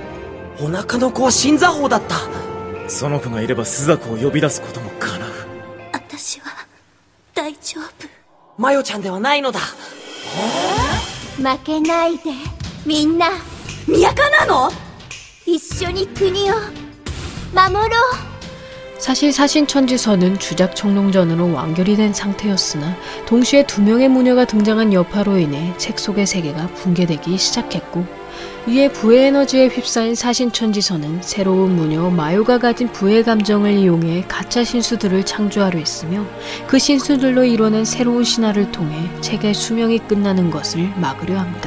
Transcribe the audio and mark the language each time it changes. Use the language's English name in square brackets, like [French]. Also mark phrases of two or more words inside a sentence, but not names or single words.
[Japanese] お腹の子は新座法だった。その子がいれば朱雀を呼び出すことも叶う。私は大丈夫。マヨちゃんではないのだ。負けないでみんな。宮家なの？一緒に国を守ろう。 [Korean] 사실 사신천지서는 주작 청룡전으로 완결이 된 상태였으나 동시에 2명의 무녀가 등장한 여파로 인해 책 속의 세계가 붕괴되기 시작했고, 이에 부의 에너지에 휩싸인 사신천지서는 새로운 무녀 마요가 가진 부의 감정을 이용해 가짜 신수들을 창조하려 했으며, 그 신수들로 이뤄낸 새로운 신화를 통해 책의 수명이 끝나는 것을 막으려 합니다.